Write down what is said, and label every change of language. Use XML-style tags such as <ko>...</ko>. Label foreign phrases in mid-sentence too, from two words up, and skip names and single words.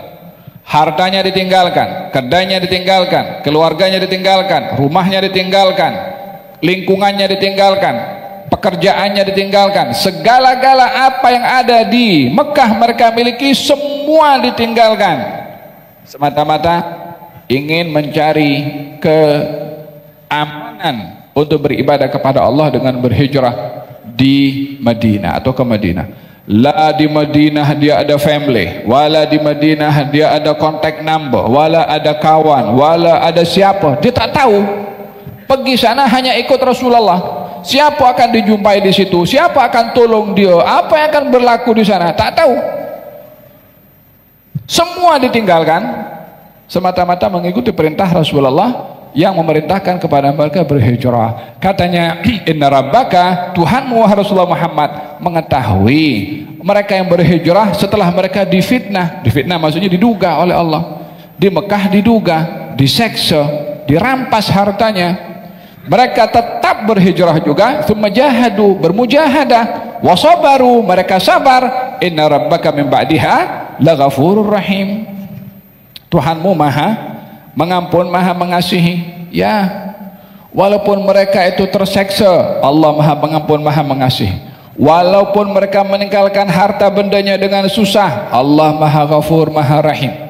<ms>Hartanya ditinggalkan, kedainya ditinggalkan, keluarganya ditinggalkan, rumahnya ditinggalkan, lingkungannya ditinggalkan, pekerjaannya ditinggalkan, segala-gala apa yang ada di Mekah mereka miliki semua ditinggalkan, semata-mata ingin mencari keamanan untuk beribadah kepada Allah dengan berhijrah di Madinah atau ke Madinah. La di Madinah dia ada family, wala di Madinah dia ada</ms> <en>contact number,</en> <ms>wala ada kawan, wala ada siapa, dia tak tahu. Pergi sana hanya ikut Rasulullah. Siapa akan dijumpai di situ, siapa akan tolong dia, apa yang akan berlaku di sana, tak tahu. Semua ditinggalkan, semata-mata mengikuti perintah Rasulullah yang memerintahkan kepada mereka berhijrah. Katanya,</ms> <ar>إن ربك,</ar> <ms>Tuhanmu wahai Rasulullah Muhammad, mengetahui mereka yang berhijrah setelah mereka difitnah. Difitnah maksudnya diduga oleh Allah. Di Mekah diduga, diseksa, dirampas hartanya. Mereka tetap berhijrah juga,</ms> <ar>ثم جاهدوا,</ar> <ms>bermujahadah, wasabaru, mereka sabar.</ms> <ar>إن ربك من بعدها لغفور رحيم.</ar> <ms>Tuhanmu maha mengampun, maha mengasihi. Ya, walaupun mereka itu terseksa, Allah maha mengampun, maha mengasihi. walaupun mereka meninggalkan harta bendanya dengan susah, Allah Maha Ghafur, Maha Rahim.</ms>